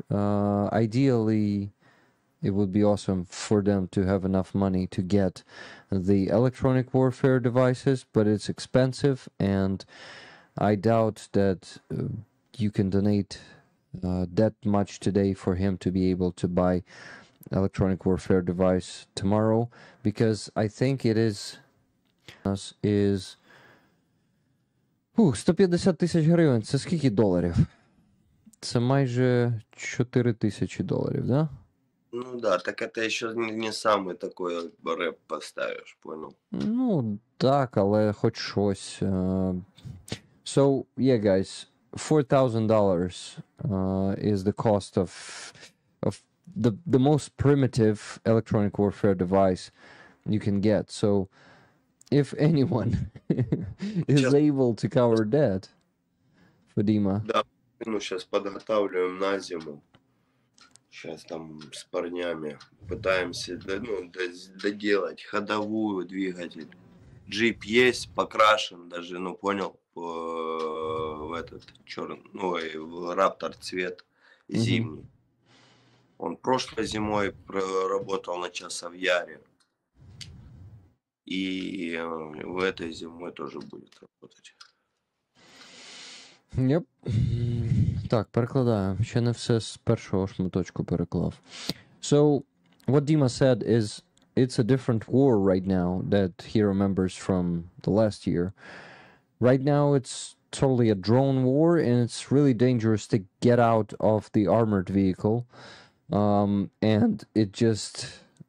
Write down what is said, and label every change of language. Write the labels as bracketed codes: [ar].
[en] Ideally, it would be awesome for them to have enough money to get the electronic warfare devices, but it's expensive, and I doubt that you can donate that much today for him to be able to buy electronic warfare device tomorrow, because I think it is [uk] 150 тисяч гривень. Це скільки доларів? Це майже 4 тисячі доларів, да? [ru] Ну да, так это еще не самый такой рэп поставишь, понял? [uk] Ну, так, але хоч щось. [en] So, yeah, guys, $4,000 is the cost of the most primitive electronic warfare device you can get. So, if anyone is able to cover that for Dima. [ru] Да, сейчас подготавливаем на зиму. Сейчас там с парнями пытаемся доделать ходовую двигатель. Джип есть, покрашен даже, понял, в этот черный, в Раптор цвет зимний. Он прошлой зимой проработал на Часовяре. И в этой зимой тоже будет работать. [uk] Yep. Так, перекладаю. Ще не все з першого шматочку переклав. [en] So, what Dima said is, it's a different war right now that he remembers from the last year. Right now, it's totally a drone war, and it's really dangerous to get out of the armored vehicle. And it just